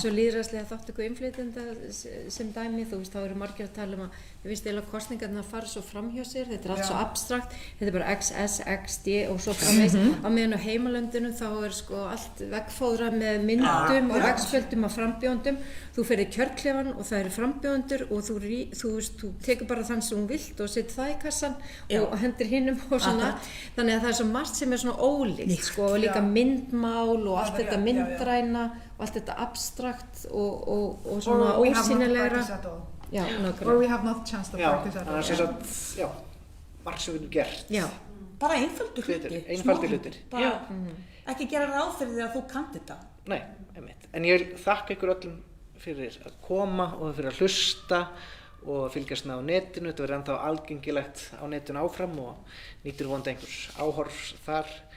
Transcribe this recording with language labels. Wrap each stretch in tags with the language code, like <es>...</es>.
<is>Svo lýðræðislega þátttöku innflytjenda sem dæmi, þú veist, þá eru margir að tala að ég finnst eiginlega kosningarnar að fara svo framhjá sér, þetta allt svo abstrakt, þetta bara XS, XD og svo framvegis, á meðan á heimalöndinu þá sko allt veggfóðrað með myndum og veggspjöldum af frambjóðendum, þú ferð í kjörklefan og það eru frambjóðendur og þú tekur bara þann sem þú vilt og setur það í kassan og hendir hinnum og svona, þannig að það svo margt sem svona ólíkt sko, og líka myndmál og allt þetta myndræna og allt þetta abstrakt og svona ósýnilegra.</is> <en>Or we have not chance to practice at all.</en> <is>Já, margt sem við erum gert. Já. Bara einfaldur hlutir. Ekki gera ráð fyrir því að þú kannt þetta. Nei, einmitt. En ég vil þakka ykkur öllum fyrir að koma og fyrir að hlusta og fylgjast með á netinu. Þetta verður ennþá algengilegt á netinu áfram og nýtur vonandi einhvers áhorfs þar.</is>